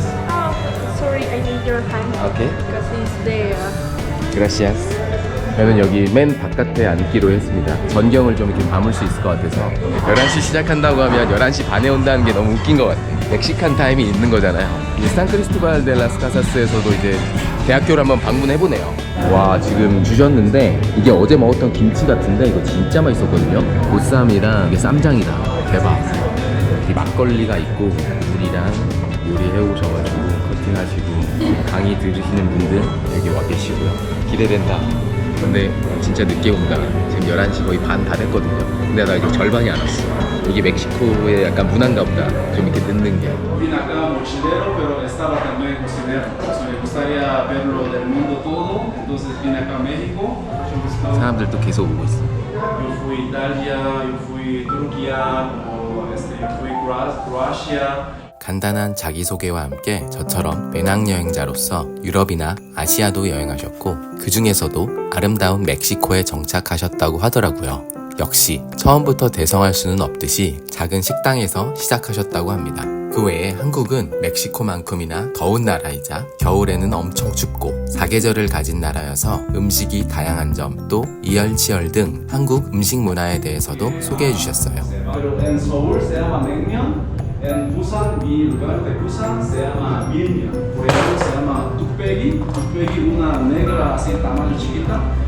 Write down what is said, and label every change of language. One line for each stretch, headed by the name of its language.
English: Oh, sorry, I need your hand. Okay. Because it's there.
Spanish: Gracias.
Korean: 저는 여기 맨 바깥에 앉기로 했습니다. 전경을 좀 이렇게 담을 수 있을 것 같아서. 11시 시작한다고 하면 11시 반에 온다는 게 너무 웃긴 것 같아요. 멕시칸 타임이 있는 거잖아요. 이제 산 크리스토발 데 라스 카사스에서도 이제 대학교를 한번 방문해보네요. 와, 지금 주셨는데 이게 어제 먹었던 김치 같은데 이거 진짜 맛있었거든요. 보쌈이랑 이게 쌈장이다. 대박. 이 막걸리가 있고 물이랑 요리해 오셔가지고 커팅하시고 강의 들으시는 분들 여기 와 계시고요. 기대된다. 근데 진짜 늦게 온다. 지금 11시 거의 반 다 됐거든요. 근데 나 이거 절반이 안 왔어. 이게 멕시코의 약간 문화인가 보다. 좀 이렇게 늦는 게.
Spanish: Vine acá mochilero, pero estaba también cocinero. Me gustaría verlo del mundo todo. Entonces vine acá a México. Yo buscaba.
Korean: 사람들도 계속 오고 있어.
Spanish: Yo fui Italia, yo fui Turquía, como yo fui Croacia.
Korean: 간단한 자기소개와 함께 저처럼 배낭여행자로서 유럽이나 아시아도 여행하셨고 그 중에서도 아름다운 멕시코에 정착하셨다고 하더라고요. 역시 처음부터 대성할 수는 없듯이 작은 식당에서 시작하셨다고 합니다. 그 외에 한국은 멕시코만큼이나 더운 나라이자 겨울에는 엄청 춥고 사계절을 가진 나라여서 음식이 다양한 점, 또 이열치열 등 한국 음식 문화에 대해서도 소개해 주셨어요.
Spanish: Pero en Seúl se llama Naengmyeon. En Busan, mi lugar de Busan se llama Milmyeon. Por ejemplo, se llama tukpegi. Tukpegi, una negra así tamaño chiquita.